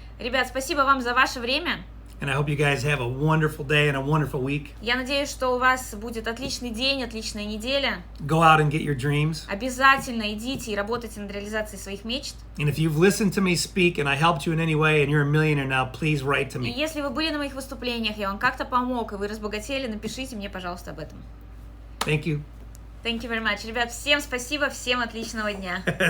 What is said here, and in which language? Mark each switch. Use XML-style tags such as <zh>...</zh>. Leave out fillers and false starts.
<ru>Ребят, спасибо вам за ваше время.</ru> <en>And I hope you guys have a wonderful day and a wonderful week.</en> <ru>Я надеюсь, что у вас будет отличный день, отличная неделя.</ru> <en>Go out and get your dreams.</en> <ru>Обязательно идите и работайте над реализацией своих мечт.</ru> <en>And if you've listened to me speak and I helped you in any way and you're a millionaire now, please write to</en> <ru>И</ru> <en>me.</en> <ru>если вы были на моих выступлениях, я вам как-то помог, и вы разбогатели, напишите мне, пожалуйста, об этом.</ru> <en>Thank you. Thank you very much.</en> <ru>Ребят, всем спасибо, всем отличного дня.</ru>